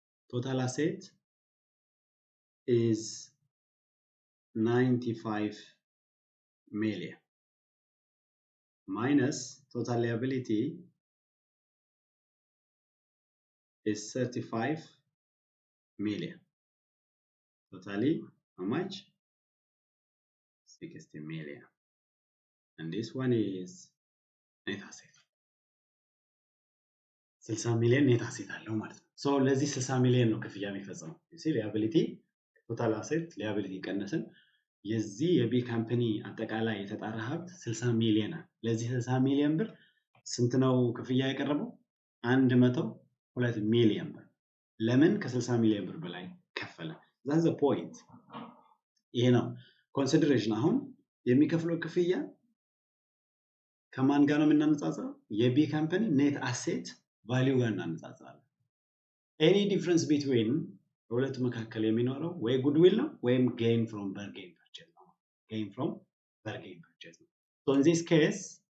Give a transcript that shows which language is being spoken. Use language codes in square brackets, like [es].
[en] total asset is 95 million minus total liability is 35 million. Totally, how much? 60 million. And this one is net asset. [am] 60 ሚሊዮን ኔት አሴት አለው ማለት ነው። ሶ ለዚህ 60 ሚሊዮን ነው ክፍያ የሚፈጸመው። እዚህ ሊያቢሊቲ ቶታል አሴት ሊያቢሊቲ ቀነስን የዚህ የቢ ካምፓኒ አጠቃላይ የተጣራ ሀብት 60 ሚሊዮን ነው። ለዚህ 60 ሚሊዮን ብር ስንት ነው ክፍያ የቀረበው? 102 ሚሊዮን ብር። ለምን ከ60 ሚሊዮን ብር በላይ ከፈለ? [en] that's the point። [am] ይሄ ነው ኮንሲደሬሽን። አሁን የሚከፍለው ክፍያ ከማን ጋር ነው የምናነጻጽረው? የቢ ካምፓኒ ኔት አሴት ቫልዩ ጋር እናነጻጽራለን። ኤኒ ዲፍረንስ ቢትዊን በሁለቱ መካከል የሚኖረው ወይ ጉድዊል ነው ወይም gain from bargain purchase ነው። gain from bargain purchase ነው። [en] so in this case